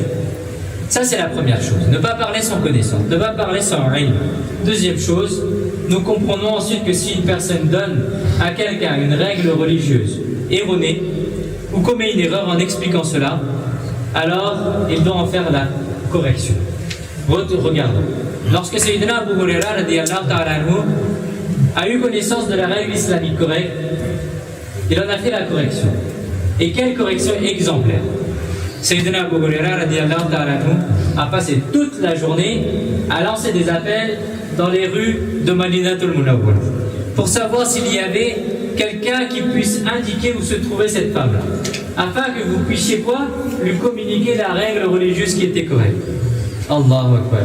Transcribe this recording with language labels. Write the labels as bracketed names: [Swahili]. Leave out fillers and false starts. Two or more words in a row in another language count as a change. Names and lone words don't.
[French] Ça, c'est la première chose. Ne pas parler sans connaissance, ne pas parler sans ilm. Deuxième chose, nous comprenons ensuite que si une personne donne à quelqu'un une règle religieuse erronée ou commet une erreur en expliquant cela, alors il doit en faire la correction. Regardons. Lorsque Sayyidina Abu Huraira [Arabic] رضي الله تعالى عنه [French] a eu connaissance de la règle islamique correcte, il en a fait la correction. Et quelle correction exemplaire! Sayyidina Abu Huraira [Arabic] رضي الله تعالى عنه [French] a passé toute la journée à lancer des appels dans les rues de Madinatul Munawwara pour savoir s'il y avait quelqu'un qui puisse indiquer où se trouvait cette femme-là, afin que vous puissiez quoi? Lui communiquer la règle religieuse qui était correcte. [Arabic] الله أكبر.